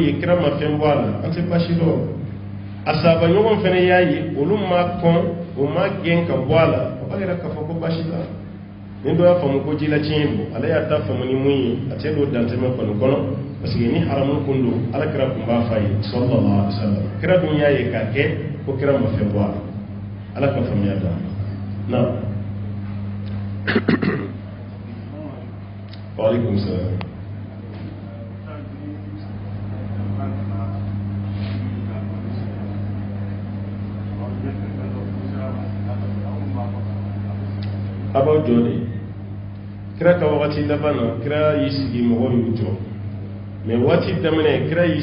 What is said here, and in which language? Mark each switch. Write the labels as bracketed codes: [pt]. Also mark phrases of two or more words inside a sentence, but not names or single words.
[bm] ye kira ma fɛn bɔ a la an tɛ basi dɔn a sahaba ɲɔgɔn fana y'a ye olu ma kɔn o ma gɛn ka bɔ a la o b'a yɛrɛ k'a fɔ ko basi t'a la ni dɔ y'a faamu ko ji la tiɲɛ bɔ ale y'a ta faamu ni mun ye a tɛ don dantɛmɛ kɔni kɔnɔ parce que ni haramu kun don ala kira kun b'a f'a ye [ar] صلى الله عليه وسلم [bm] kira dun y'a ye k'a kɛ ko kira ma fɛn bɔ a la ala ka faamuya d'a ma na [ar] وعليكم السلام [bm] abaw jɔ de kira ka wagati laban na kira y'i sigi mɔgɔw y'u jɔ mais waati daminɛ kira y'i